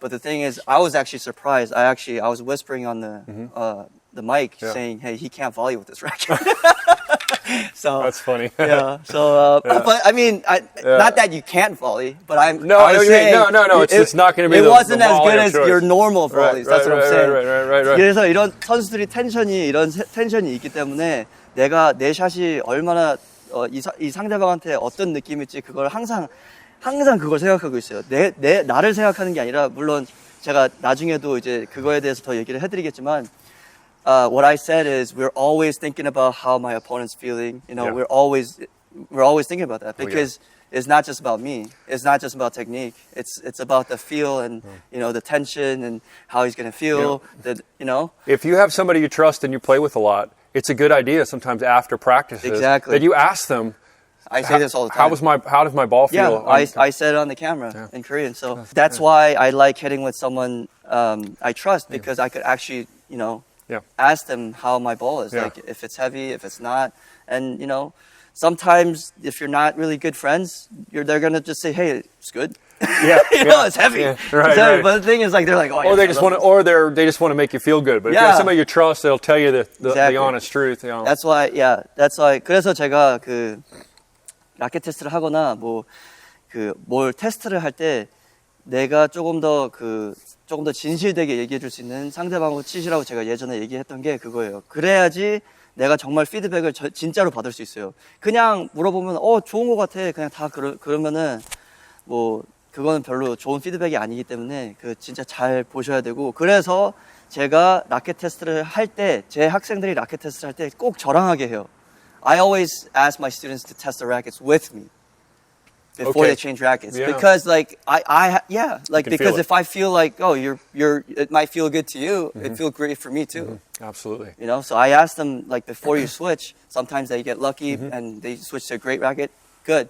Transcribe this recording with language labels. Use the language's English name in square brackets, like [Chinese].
[English] But the thing is, I was actually surprised. I was whispering on the mic saying, "Hey, he can't volley with this racket." So that's funny. Yeah. So, but I mean, not that you can't volley, but I'm no. It's not going to be. It wasn't as good as your normal volleys. That's what I'm saying. Right. [Korean] 그래서 이런 선수들이 이런 텐션이 있기 때문에 내가 내 샷이 얼마나 이 상대방한테 어떤 느낌일지 그걸 항상 그걸 생각하고 있어요. 나를 생각하는 게 아니라, 물론 제가 나중에도 이제 그거에 대해서 더 얘기를 해드리겠지만, [English] what I said is we're always thinking about how my opponent's feeling. We're always thinking about that because it's not just about me. It's not just about technique. It's about the feel and the tension and how he's going to feel. If you have somebody you trust and you play with a lot, it's a good idea sometimes after practices that you ask them. I say this all the time. How does my ball feel? Yeah, I said it on the camera in Korean. So that's why I like hitting with someone I trust, because I could actually, ask them how my ball is, like if it's heavy, if it's not. And, sometimes if you're not really good friends, they're going to just say, hey, it's good. It's heavy. Yeah, it's heavy. But the thing is, like, they're like, they just want to make you feel good. But if you have somebody you trust, they'll tell you the honest truth. That's why. [Korean] 그래서 제가 라켓 테스트를 하거나 그 뭘 테스트를 할 때 내가 조금 더 진실되게 얘기해 줄 수 있는 상대방하고 치시라고 제가 예전에 얘기했던 게 그거예요. 그래야지 내가 정말 피드백을 진짜로 받을 수 있어요. 그냥 물어보면 좋은 것 같아. 그냥 다 그러면은 뭐 그거는 별로 좋은 피드백이 아니기 때문에 진짜 잘 보셔야 되고, 그래서 제가 라켓 테스트를 할 때 제 학생들이 라켓 테스트를 할 때 꼭 저랑 하게 해요. [English] I always ask my students to test the rackets with me before they change rackets, because like because if I feel like it might feel good to you, it feels great for me too. Absolutely. You know, so I ask them like before you switch. Sometimes they get lucky and they switch to a great racket, good.